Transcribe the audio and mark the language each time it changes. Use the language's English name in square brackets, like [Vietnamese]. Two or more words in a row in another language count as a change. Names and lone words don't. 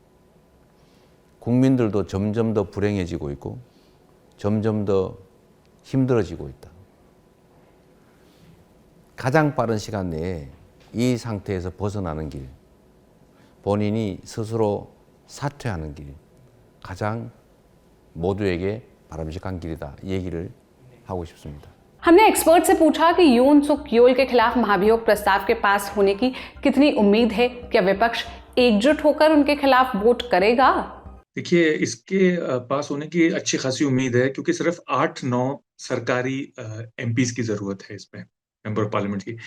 [Korean] 국민들도 점점 더 불행해지고 있고 점점 더 힘들어지고 있다. 가장 빠른 시간 내에 이 상태에서 벗어나는 길, 본인이 스스로 사퇴하는 길, 가장 모두에게 바람직한 길이다. 이 얘기를 하고 싶습니다. [Hindi] हमने एक्सपर्ट से पूछा कि यून सुक योल के खिलाफ महाभियोग प्रस्ताव के पास होने की कितनी उम्मीद है। क्या विपक्ष एकजुट होकर उनके खिलाफ वोट करेगा? देखिए, इसके पास होने की अच्छी खासी उम्मीद है क्योंकि सिर्फ 8-9 सरकारी एमपीज की जरूरत है इसमें, [English] member of parliament [Hindi] की।